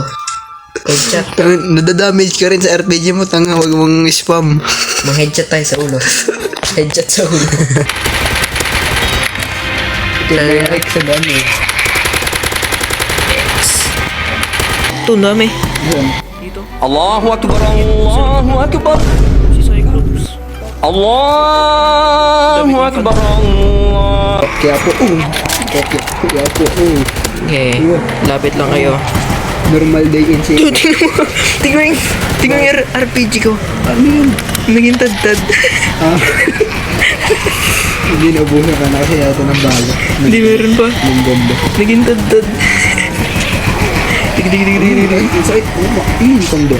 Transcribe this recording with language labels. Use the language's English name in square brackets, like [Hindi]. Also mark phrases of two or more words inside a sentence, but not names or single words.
[Filipino] Headshot. Nadadamage ka rin sa RPG mo, tanga, wag mong spam. Mang-headshot tayo sa ulo. Headshot sa ulo. Like sa dami. Ito, ang dami. [Arabic] Allahu Akbar, Allahu Akbar, [Filipino] Si Cyclops. [Arabic] Allahu Akbar, Allah. [Filipino] Kaya po, Okay, lapit lang kayo. [English] normal day in [Filipino] Dude, tingnan yung RPG ko. Ano yun? Naging tad-tad. Hindi naubusan ka na kasi yata ng bala. Hindi meron pa. Ng bomba. Naging tad-tad. Sakit. Kondo.